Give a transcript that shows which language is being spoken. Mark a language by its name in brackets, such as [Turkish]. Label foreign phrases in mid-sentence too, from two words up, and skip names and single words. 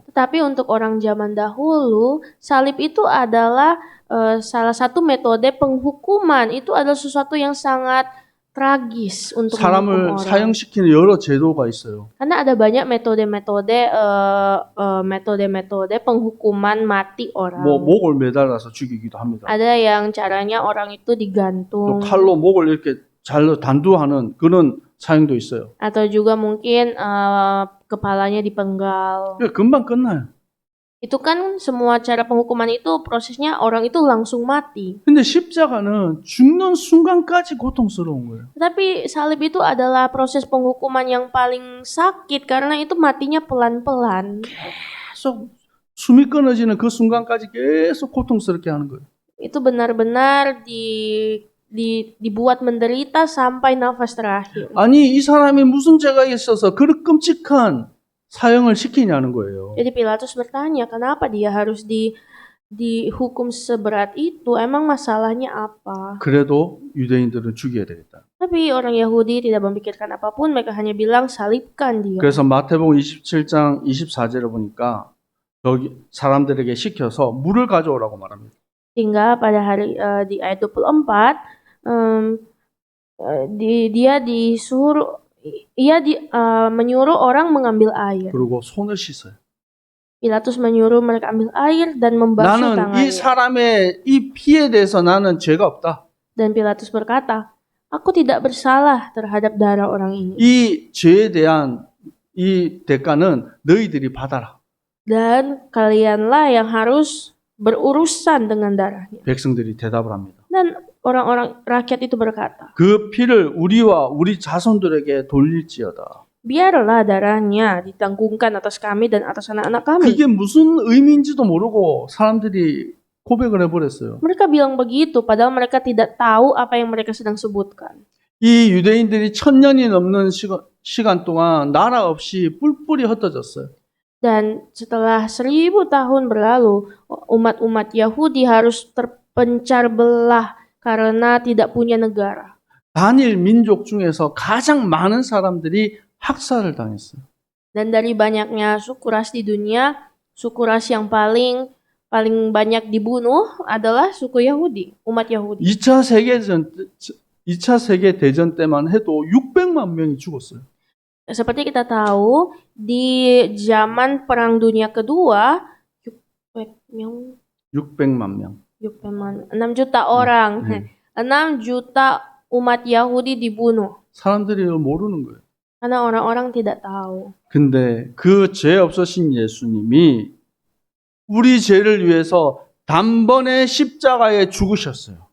[Indonesian] Tetapi untuk orang zaman dahulu, salib itu adalah salah satu metode penghukuman. Itu adalah sesuatu yang sangat tragis untuk [Korean] 사람을 [Indonesian] menghukum orang. [Korean] 사형시키는 여러 제도가 있어요. [Indonesian] Karena ada banyak metode-metode penghukuman mati orang. [Korean] 뭐 목을 매달아서 죽이기도 합니다. [Indonesian] Ada yang caranya orang itu [Korean] 또 [Indonesian] digantung. [Korean] 칼로 목을 이렇게 잘라 단두하는 그런 사형도 있어요. [Indonesian] Atau juga mungkin kepalanya dipenggal. [Korean] 금방 끝나요. [Indonesian] Itu kan semua cara penghukuman itu prosesnya orang itu langsung mati. [Korean] 근데 십자가는 죽는 순간까지 고통스러운 거예요. [Indonesian] Tetapi salib itu adalah proses penghukuman yang paling sakit karena itu matinya pelan-pelan. [Korean] 계속 숨이 끊어지는 그 순간까지 계속 고통스럽게 하는 거예요. [Indonesian] Itu benar-benar dibuat menderita sampai nafas terakhir. [Korean] 아니 이 사람이 무슨 죄가 있어서 그런 끔찍한 사형을 시키냐는 거예요. [Indonesian] Jadi Pilatus bertanya, kenapa dia harus dihukum seberat itu? Emang masalahnya apa? [Korean] 그래도 유대인들은 죽여야 되겠다. [Indonesian] Tapi orang Yahudi tidak memikirkan apapun, mereka hanya bilang salibkan dia. [Korean] 그래서 마태복음 27장 24절을 보니까 여기 사람들에게 시켜서 물을 가져오라고 말합니다. [Indonesian] Hingga pada hari di ayat 24 menyuruh orang mengambil air. [Korean] 그리고 손을 씻어요. [Indonesian] Pilatus menyuruh mereka ambil air dan membasuh [Korean] 나는 [Indonesian] tangannya. [Korean] 이 사람의 이 피에 대해서 나는 죄가 없다. [Indonesian] Dan Pilatus berkata, aku tidak bersalah terhadap darah orang ini. [Korean] 이 죄에 대한 이 대가는 너희들이 받아라. [Indonesian] Dan kalianlah yang harus berurusan dengan darahnya. [Korean] 백성들이 대답을 합니다. [Indonesian] Dan orang-orang rakyat itu berkata, [Korean] 그 피를 우리와 우리 자손들에게 돌릴지어다. [Indonesian] biarlah darahnya ditanggungkan atas kami dan atas anak-anak kami. [Korean] 그게 무슨 의미인지도 모르고 사람들이 고백을 해버렸어요. [Indonesian] Mereka bilang begitu, padahal mereka tidak tahu apa yang mereka sedang sebutkan. [Korean] 이 유대인들이 1000년이 넘는 시간 동안 나라 없이 뿔뿔이 흩어졌어요. [Indonesian] Dan setelah 1000 tahun berlalu, umat-umat Yahudi harus terpencar belah karena tidak punya negara. [Korean] 단일 민족 중에서 가장 많은 사람들이 학살을 당했어요. [Indonesian] Dan dari banyaknya suku ras di dunia, suku ras yang paling banyak dibunuh adalah suku Yahudi, umat Yahudi. [Korean] 2차 세계대전 때만 해도 600만 명이 죽었어요. [Indonesian] Seperti kita tahu, di zaman Perang Dunia Kedua, [Korean] 600만 명. [Indonesian] 6 juta orang, 6 juta umat Yahudi dibunuh. [Korean] 사람들이 모르는 거예요. [Indonesian] Karena orang-orang tidak tahu. [Korean] 근데 그 죄 없으신 예수님이 우리 죄를 위해서 단번에 십자가에 죽으셨어요.